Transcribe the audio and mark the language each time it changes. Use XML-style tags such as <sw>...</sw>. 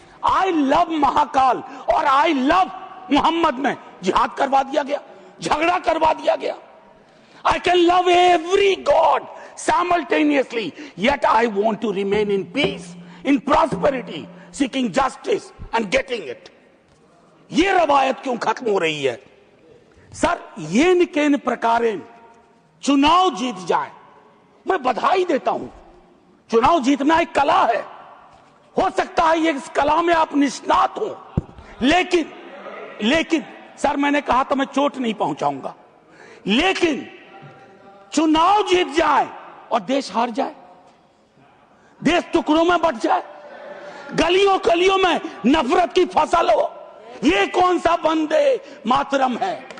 <hi>I love Mahakal और I love Mohammad में जिहाद करवा दिया गया, झगड़ा करवा दिया गया।</hi> <en>I can love every God simultaneously, yet I want to remain in peace, in prosperity, seeking justice and getting it.</en> <hi>ये रवायत क्यों खत्म हो रही है? सर, ये निकेन प्रकारेण चुनाव जीत जाए, मैं बधाई देता हूं। चुनाव जीतना एक कला है, हो सकता है ये इस कला में आप निष्णात हो, लेकिन सर मैंने कहा तो मैं चोट नहीं पहुंचाऊंगा, लेकिन चुनाव जीत जाए और देश हार जाए, देश टुकड़ों में बट जाए, गलियों गलियों में नफरत की फसल हो, ये कौन सा वंदे मातरम है?</hi>